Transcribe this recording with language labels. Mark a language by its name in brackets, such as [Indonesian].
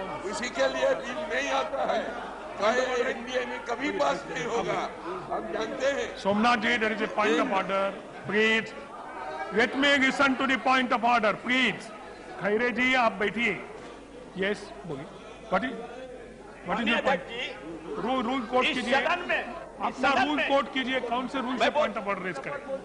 [Hindi] उसी के लिए बिल नहीं आता है, चाहे एनडीए में कभी पास नहीं होगा, हम जानते हैं। [English] Somnath ji, there is a point of order. Please, let me listen to the point of order. Please, [Hindi] Khaire जी आप बैठिए। [English] Yes, [Hindi] बोलिए। [English] What is your point? [Hindi] Rule coat कीजिए। अपना रूल कोट कीजिए, कौन से रूल से पॉइंट ऑफ ऑर्डर रेज करें?